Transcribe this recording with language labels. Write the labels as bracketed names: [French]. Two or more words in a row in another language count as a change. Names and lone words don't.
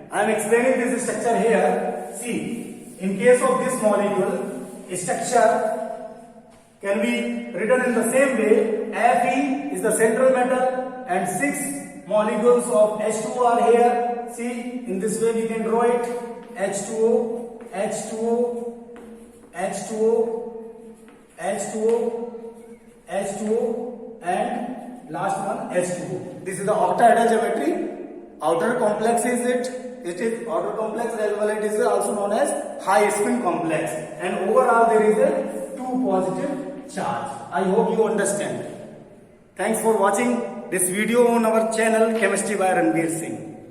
[English] I am explaining this structure here. See, in case of this molecule, structure can be written in the same way. Fe is the central metal and 6 molecules of H2O are here. See, in this way we can draw it. H2O, H2O, H2O, H2O, H2O and last one H2O. This is the octahedral geometry. Outer complex is it is outer complex as well, it is also known as high spin complex, and overall there is a 2 positive charge. I hope you understand. Thanks for watching this video on our channel Chemistry by Ranveer Singh.